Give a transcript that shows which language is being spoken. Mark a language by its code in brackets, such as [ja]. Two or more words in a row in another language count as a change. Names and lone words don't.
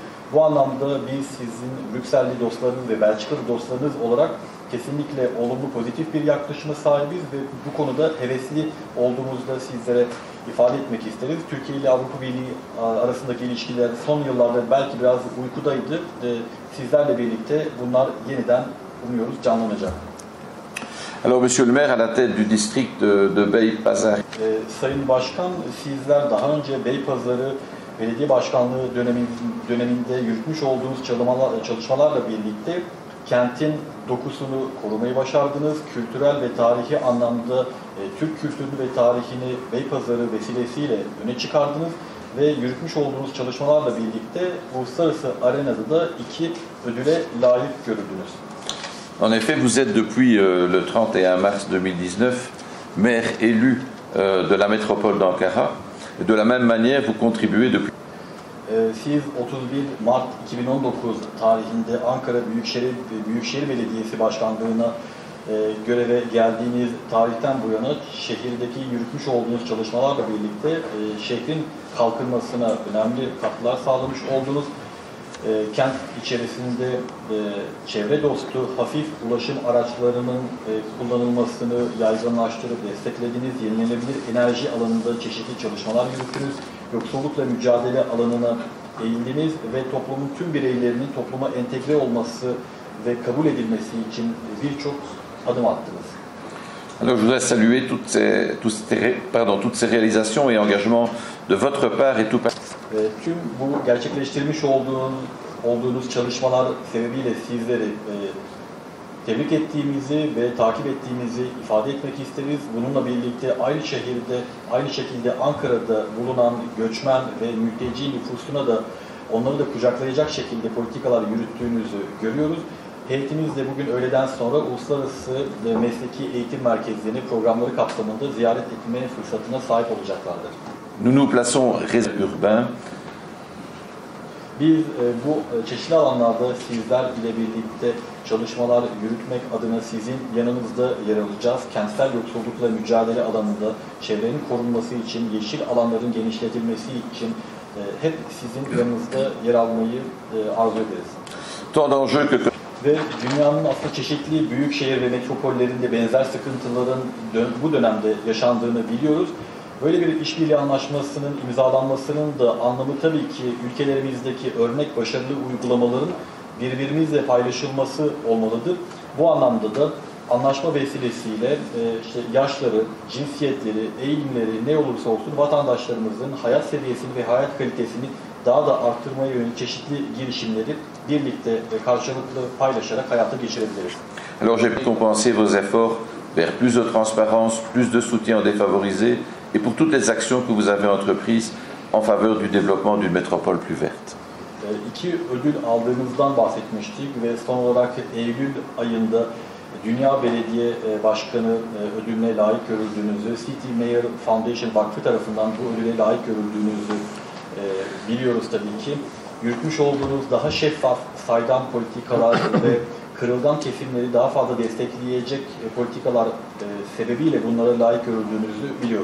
[tr] Bu anlamda biz sizin Brükselli dostlarınız ve Belçikalı dostlarınız olarak kesinlikle olumlu, pozitif bir yaklaşıma sahibiz ve bu konuda hevesli olduğumuzda sizlere ifade etmek isteriz. Türkiye ile Avrupa Birliği arasındaki ilişkiler son yıllarda belki biraz uykudaydı. Sizlerle birlikte bunlar yeniden umuyoruz canlanacak. [fr] Alors, Monsieur le maire, à la tête du district de Bey-Pazarı, [tr] Sayın Başkan, sizler daha önce Beypazarı Belediye Başkanlığı döneminde yürütmüş olduğunuz çalışmalarla birlikte kentin dokusunu korumayı başardınız. Kültürel ve tarihi anlamda Türk kültürünü ve tarihini Beypazarı vesilesiyle öne çıkardınız ve yürütmüş olduğunuz çalışmalarla birlikte uluslararası arenada da 2 ödüle layık görüldünüz. [fr] en effet, vous êtes depuis le 31 mars 2019 maire élu de la métropole d'Ankara. De la même manière, vous contribuez depuis... [tr] Siz 31 Mart 2019 tarihinde Ankara Büyükşehir Belediyesi Başkanlığı'na göreve geldiğiniz tarihten bu yana şehirdeki yürütmüş olduğunuz çalışmalarla birlikte şehrin kalkınmasına önemli katkılar sağlamış oldunuz. Kent içerisinde çevre dostu hafif ulaşım araçlarının kullanılmasını yaygınlaştırıp desteklediniz. Yenilenebilir enerji alanında çeşitli çalışmalar yürüttünüz. Yoksullukla mücadele alanına eğildiniz ve toplumun tüm bireylerinin topluma entegre olması ve kabul edilmesi için birçok adım attınız. [fr] Alors, je voudrais saluer toutes ces réalisations et engagements de votre part et tout [tr] Tüm bu gerçekleştirmiş olduğunuz çalışmalar sebebiyle sizleri tebrik ettiğimizi ve takip ettiğimizi ifade etmek isteriz. Bununla birlikte aynı şekilde Ankara'da bulunan göçmen ve mülteci nüfusuna da onları da kucaklayacak şekilde politikalar yürüttüğünüzü görüyoruz. Heyetimiz de bugün öğleden sonra uluslararası mesleki eğitim merkezlerini programları kapsamında ziyaret etme fırsatına sahip olacaklardır. [fr] Nous nous plaçons urbain. [tr] Biz bu çeşitli alanlarda sizler ile birlikte çalışmalar yürütmek adına sizin yanınızda yer alacağız. Kentsel yoksullukla mücadele alanında çevrenin korunması için, yeşil alanların genişletilmesi için hep sizin yanınızda yer almayı arzu ederiz. [fr] Tant d'enjeux que... [tr] Ve dünyanın aslında çeşitli büyük şehir ve metropollerinde benzer sıkıntıların bu dönemde yaşandığını biliyoruz. Böyle bir işbirliği anlaşmasının imzalanmasının da anlamı tabii ki ülkelerimizdeki örnek başarılı uygulamaların birbirimizle paylaşılması olmalıdır. Bu anlamda da anlaşma vesilesiyle işte yaşları, cinsiyetleri, eğilimleri ne olursa olsun vatandaşlarımızın hayat seviyesini ve hayat kalitesini daha da arttırmaya yönelik çeşitli girişimleri birlikte ve karşılıklı paylaşarak hayata geçirebiliriz. [fr] Alors j'ai récompensé vos efforts vers plus de transparence, plus de soutien aux défavorisés et pour toutes les actions que vous avez entreprises en faveur du développement d'une métropole plus verte. [tr] 2 ödül aldığınızdan bahsetmiştik ve son olarak Eylül ayında Dünya Belediye Başkanı ödülüne layık görüldüğünüzü, City Mayor Foundation Vakfı tarafından bu ödüle layık görüldüğünüzü biliyoruz tabii ki. Yürütmüş olduğunuz daha şeffaf, saydam politikalar ve kırılgan kesimleri daha fazla destekleyecek politikalar sebebiyle bunlara layık görüldüğünüzü biliyoruz.